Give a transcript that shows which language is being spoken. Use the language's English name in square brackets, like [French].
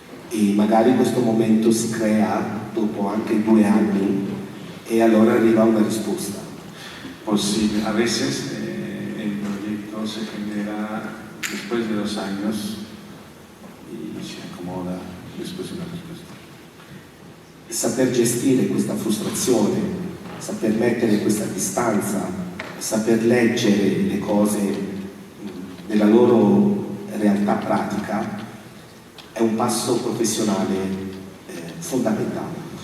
[Italian] E magari questo momento si crea dopo anche 2 anni e allora arriva una risposta. [Spanish] Posible. A veces el proyecto se genera después de 2 años y se acomoda después de una respuesta. [Italian] Saper gestire questa frustrazione, saper mettere questa distanza, saper leggere le cose nella loro realtà pratica è un passo professionale fondamentale.